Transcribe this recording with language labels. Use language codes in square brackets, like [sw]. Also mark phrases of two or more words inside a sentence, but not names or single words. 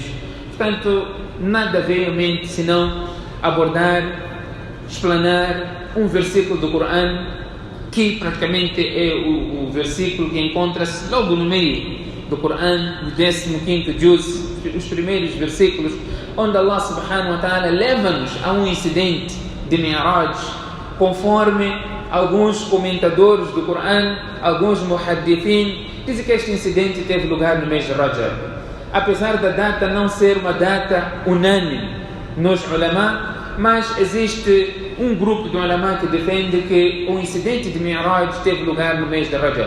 [pt] Portanto, nada veio à mente senão abordar, explanar um versículo do Corão, que praticamente é o versículo que encontra-se logo no meio do Corão, no 15º juz, os primeiros versículos, onde Allah [ar] سبحانه وتعالى [pt] leva-nos a um incidente de Mi'raj, conforme alguns comentadores do Corão, alguns muhaddithin, dizem que este incidente teve lugar no mês de Rajab. Apesar da data não ser uma data unânime nos ulama, mas existe um grupo de ulama que defende que o incidente de Mi'raj teve lugar no mês de Rajab.